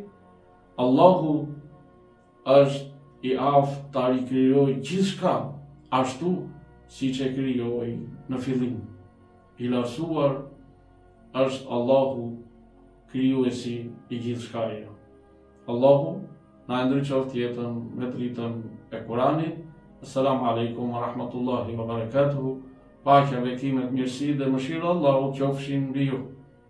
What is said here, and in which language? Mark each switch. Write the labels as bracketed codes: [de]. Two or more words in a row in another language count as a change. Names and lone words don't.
[sq] Allahu është i aftë ta rikrijojë gjithçka ashtu siç e krijoi në fillim. I lartësuar është Allahu, krijuesi i gjithçkaje. Allahu na ndriçoft jetën me dritën e Kuranit. [ar] السلام عليكم ورحمة الله وبركاته. [sq] Paqja, bekimet, mirësi dhe mëshira Allahu qofshin mbi ju.